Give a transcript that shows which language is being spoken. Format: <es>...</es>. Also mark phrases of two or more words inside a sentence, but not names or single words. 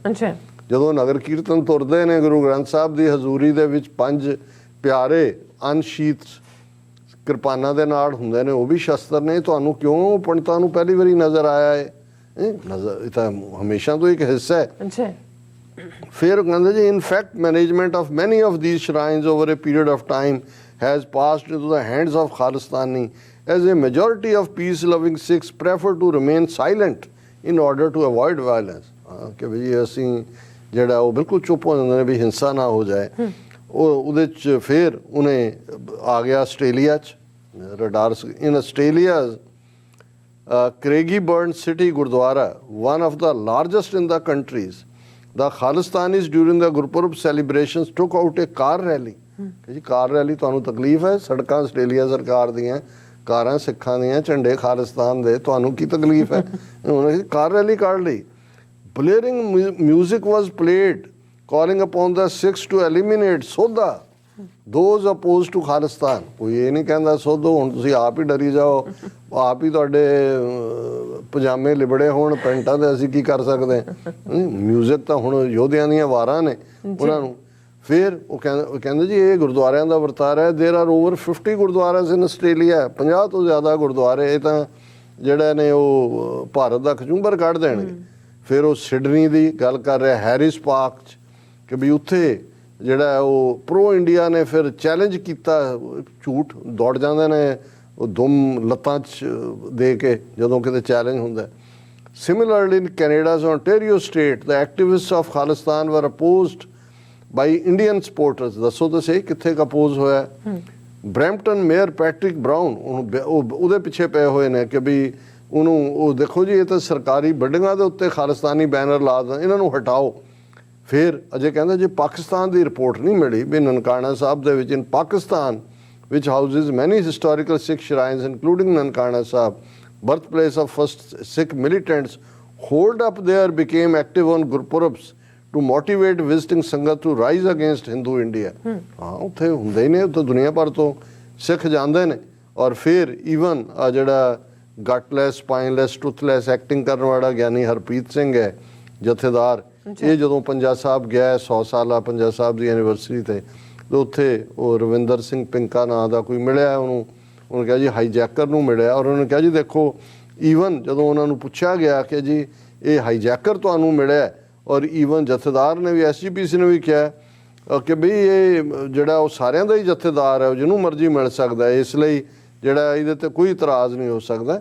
<pa>ਜਦੋਂ ਨਗਰ ਕੀਰਤਨ ਤੁਰਦੇ ਨੇ ਗੁਰੂ ਗ੍ਰੰਥ ਸਾਹਿਬ ਦੀ ਹਜ਼ੂਰੀ ਦੇ ਵਿੱਚ, 5 ਪਿਆਰੇ ਅਨਸ਼ੀਤ ਕਿਰਪਾਨਾਂ ਦੇ ਨਾਲ ਹੁੰਦੇ ਨੇ, ਉਹ ਵੀ ਸ਼ਸਤਰ ਨੇ। ਤੁਹਾਨੂੰ ਕਿਉਂ ਪੰਡਤਾਂ ਨੂੰ ਪਹਿਲੀ ਵਾਰੀ ਨਜ਼ਰ ਆਇਆ ਹੈ? ਨਜ਼ਰ ਇਹ ਤਾਂ ਹਮੇਸ਼ਾ ਤੋਂ ਇੱਕ ਹਿੱਸਾ ਹੈ। ਫਿਰ ਕਹਿੰਦੇ ਜੀ</pa> <en>in fact management of many of these shrines over a period of time has passed into the hands of Khalistani as a majority of peace-loving Sikhs prefer to remain silent in order to avoid violence.</en> <pa>ਕਿ ਵੀ ਅਸੀਂ ਜਿਹੜਾ ਉਹ ਬਿਲਕੁਲ ਚੁੱਪ ਹੋ ਜਾਂਦੇ ਨੇ ਵੀ ਹਿੰਸਾ ਨਾ ਹੋ ਜਾਏ। ਉਹ ਉਹਦੇ 'ਚ ਫਿਰ ਉਹਨੇ ਆ ਗਿਆ ਆਸਟ੍ਰੇਲੀਆ 'ਚ</pa> <en>radar in Australia's</en> <pa>ਕ੍ਰੇਗੀਬਰਨ ਸਿਟੀ ਗੁਰਦੁਆਰਾ,</pa> <en>one of the largest in the countries, the Khalistanis during the Gurpurab celebrations took out a car rally.</en> <pa>ਕਿ ਜੀ</pa> <en>car rally</en> <pa>ਤੁਹਾਨੂੰ ਤਕਲੀਫ ਹੈ? ਸੜਕਾਂ ਆਸਟ੍ਰੇਲੀਆ ਸਰਕਾਰ ਦੀਆਂ, ਕਾਰਾਂ ਸਿੱਖਾਂ ਦੀਆਂ, ਝੰਡੇ ਖਾਲਿਸਤਾਨ ਦੇ, ਤੁਹਾਨੂੰ ਕੀ ਤਕਲੀਫ ਹੈ? ਉਹਨੇ</pa> <en>car rally</en> <pa>ਕੱਢ ਲਈ।</pa> <en>Blaring music was played calling upon the Sikhs to eliminate Sodha, those opposed to Khalistan.</en> <pa>ਕੋਈ ਇਹ ਨਹੀਂ ਕਹਿੰਦਾ ਸੋਧੋ, ਹੁਣ ਤੁਸੀਂ ਆਪ ਹੀ ਡਰੀ ਜਾਓ, ਆਪ ਹੀ ਤੁਹਾਡੇ ਪਜਾਮੇ ਲਿਬੜੇ ਹੋਣ ਪੈਂਟਾਂ ਦੇ, ਅਸੀਂ ਕੀ ਕਰ ਸਕਦੇ ਹਾਂ? ਮਿਊਜ਼ਿਕ ਤਾਂ ਹੁਣ ਯੋਧਿਆਂ ਦੀਆਂ ਵਾਰਾਂ ਨੇ ਉਹਨਾਂ ਨੂੰ। ਫਿਰ ਉਹ ਕਹਿੰਦੇ ਜੀ ਇਹ ਗੁਰਦੁਆਰਿਆਂ ਦਾ ਵਰਤਾਰਾ ਹੈ।</pa> <en>there are over 50 gurdwaras in Australia,</en> <pa>50 ਤੋਂ ਜ਼ਿਆਦਾ ਗੁਰਦੁਆਰੇ। ਇਹ ਤਾਂ ਜਿਹੜਾ ਨੇ ਉਹ ਭਾਰਤ ਦਾ ਖਜੂੰਬਰ ਕੱਢ ਦੇਣਗੇ। ਫਿਰ ਉਹ ਸਿਡਨੀ ਦੀ ਗੱਲ ਕਰ ਰਿਹਾ, ਹੈਰਿਸ ਪਾਰਕ 'ਚ, ਕਿ ਵੀ ਉੱਥੇ ਜਿਹੜਾ ਉਹ</pa> <en>pro India</en> <pa>ਨੇ ਫਿਰ ਚੈਲੰਜ ਕੀਤਾ, ਝੂਠ ਦੌੜ ਜਾਂਦੇ ਨੇ ਉਹ ਦੁਮ ਲੱਤਾਂ 'ਚ ਦੇ ਕੇ ਜਦੋਂ ਕਿਤੇ ਚੈਲੰਜ ਹੁੰਦਾ।</pa> <en>similarly in Canada's Ontario state, the activists of Khalistan were opposed by Indian supporters.</en> <pa>ਦੱਸੋ ਤਾਂ ਸਹੀ ਕਿੱਥੇ ਅਪੋਜ਼ ਹੋਇਆ? ਬਰੈਂਪਟਨ ਮੇਅਰ ਪੈਟਰਿਕ ਬਰਾਊਨ ਉਹਦੇ ਪਿੱਛੇ ਪਏ ਹੋਏ ਨੇ ਕਿ ਵੀ ਉਹਨੂੰ ਉਹ ਦੇਖੋ ਜੀ ਇਹ ਤਾਂ ਸਰਕਾਰੀ ਬਿਲਡਿੰਗਾਂ ਦੇ ਉੱਤੇ ਖਾਲਿਸਤਾਨੀ ਬੈਨਰ ਲਾ ਦਿੰਦੇ, ਇਹਨਾਂ ਨੂੰ ਹਟਾਓ। ਫਿਰ ਅਜੇ ਕਹਿੰਦੇ ਜੇ ਪਾਕਿਸਤਾਨ ਦੀ ਰਿਪੋਰਟ ਨਹੀਂ ਮਿਲੀ ਵੀ ਨਨਕਾਣਾ ਸਾਹਿਬ ਦੇ ਵਿੱਚ</pa> <en>in Pakistan which houses many historical Sikh shrines including Nankana Sahib, birthplace of first Sikh militants, hold up there became active on Gupurabs to motivate visiting Sangat to rise against Hindu India.</en> <pa>ਹਾਂ ਉੱਥੇ ਹੁੰਦੇ ਹੀ ਨੇ, ਉੱਥੇ ਦੁਨੀਆ ਭਰ ਤੋਂ ਸਿੱਖ ਜਾਂਦੇ ਨੇ। ਔਰ ਫਿਰ ਈਵਨ ਆ ਜਿਹੜਾ</pa> <en>gutless spineless toothless acting</en> <pa>ਕਰਨ ਵਾਲਾ ਗਿਆਨੀ ਹਰਪ੍ਰੀਤ ਸਿੰਘ ਹੈ ਜਥੇਦਾਰ, ਇਹ ਜਦੋਂ ਪੰਜਾ ਸਾਹਿਬ ਗਿਆ 100 ਸਾਲਾ ਪੰਜਾ ਸਾਹਿਬ ਦੀ ਐਨੀਵਰਸਰੀ ਤੇ ਉੱਥੇ ਉਹ ਰਵਿੰਦਰ ਸਿੰਘ ਪਿੰਕਾ ਨਾਂ ਦਾ ਕੋਈ ਮਿਲਿਆ ਉਹਨੂੰ ਕਿਹਾ ਜੀ ਹਾਈਜੈਕਰ ਨੂੰ ਮਿਲਿਆ, ਔਰ ਉਹਨੇ ਕਿਹਾ ਜੀ ਦੇਖੋ ਈਵਨ ਜਦੋਂ ਉਹਨਾਂ ਨੂੰ ਪੁੱਛਿਆ ਗਿਆ ਕਿ ਜੀ ਇਹ ਹਾਈਜੈਕਰ ਤੁਹਾਨੂੰ ਮਿਲਿਆ, ਔਰ ਈਵਨ ਜਥੇਦਾਰ ਨੇ ਵੀ SGPC ਨੇ ਵੀ ਕਿਹਾ ਕਿ ਬਈ ਇਹ ਜਿਹੜਾ ਉਹ ਸਾਰਿਆਂ ਦਾ ਹੀ ਜਥੇਦਾਰ ਹੈ, ਉਹ ਜਿਹਨੂੰ ਮਰਜ਼ੀ ਮਿਲ ਸਕਦਾ, ਇਸ ਲਈ ਜਿਹੜਾ ਇਹਦੇ ਤੇ ਕੋਈ ਇਤਰਾਜ਼ ਨਹੀਂ ਹੋ ਸਕਦਾ।</pa>